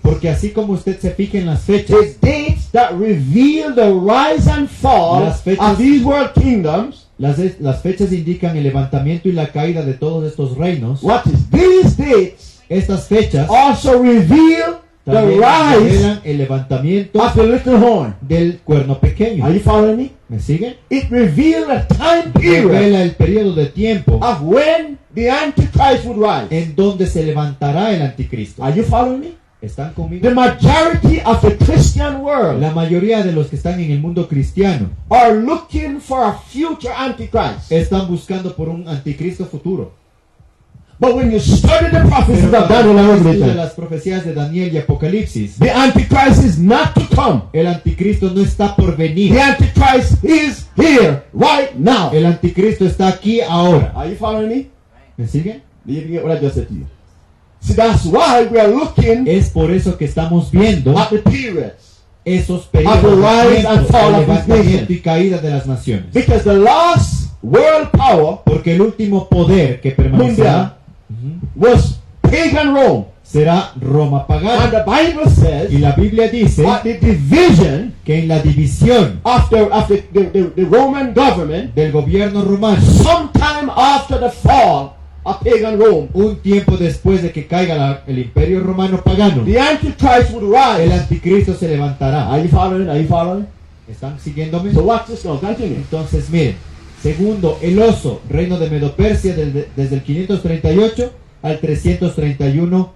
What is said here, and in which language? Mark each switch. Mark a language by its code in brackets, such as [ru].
[es] Porque así como usted se fija en las fechas, [en] the dates that reveal the rise and fall [es] Las fechas- [en] of these world kingdoms, [es] las fechas indican el levantamiento y la caída de todos estos reinos. [en] what is these dates [es] Estas fechas [en] also reveal the [es] también [en] rise [es] revelan el levantamiento [en] of the little horn. [es] del cuerno pequeño. [en] Are you following me? [es] ¿Me siguen? [en] It reveals a time period [es] Revela el periodo de tiempo [en] of when the Antichrist would rise. [es] en donde se levantará el anticristo. [en] Are you following me? [es] ¿Están conmigo? [en] The majority of the Christian world [es] La mayoría de los que están en el mundo cristiano [en] are looking for a future Antichrist. [es] están buscando por un anticristo futuro. [en] But when you study the prophecies [es] Pero [en] of Daniel and [es] cuando estudia [en] Revelation, [es] las profecías de Daniel y Apocalipsis, [en] the Antichrist is not to come. [es] el anticristo no está por venir. [en] The Antichrist is here right now. [es] El anticristo está aquí ahora. [en] Are you following me? [es] ¿Me siguen? [en] Did you get what I just said to you? See, that's why we are looking [es] Es por eso que estamos viendo [en] at the periods. [es] esos periodos [en] Of the rise [es] de [en] and [es] tiempo, [en] fall [es] el [en] of his [es] levantamiento [en] nation. [es] y caída de las naciones. [en] Because the last world power [es] Porque el último poder que permanecerá [en] was pagan Rome. [es] será Roma [en] And [es] pagana. [en] the Bible [es] Y [en] says [es] la Biblia dice [en] that the division [es] que en la división [en] of the Roman government, [es] del gobierno romano, [en] sometime after the fall of pagan Rome, [es] un tiempo después de que caiga el imperio romano pagano, [en] the Antichrist would [es] el [en] rise. [es] anticristo se levantará. [en] Are you following? Are you following? [es] ¿Están siguiéndome? [en] So watch this now. Continue. [es] Entonces, miren. Segundo, el oso, reino de Medo-Persia desde el 538 al 331